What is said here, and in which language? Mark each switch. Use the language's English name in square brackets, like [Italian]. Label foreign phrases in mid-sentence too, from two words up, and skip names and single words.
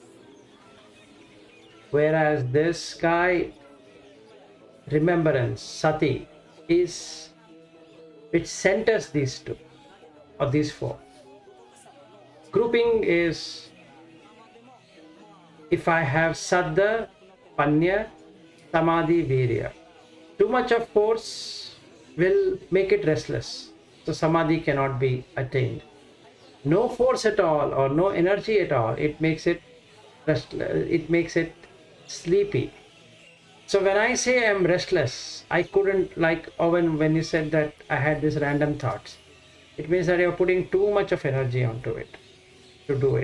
[English] Whereas this guy, remembrance, sati, is which centers these 2 or these 4. Grouping is if I have [Pali] saddha, panya, samadhi, virya. [English] Too much of force will make it restless. So samadhi cannot be attained. No force at all or no energy at all, it makes it restless, it makes it sleepy. So when I say I'm restless, I couldn't, like Owen, when you said that I had these random thoughts, it means that you're putting too much of energy onto it to do it.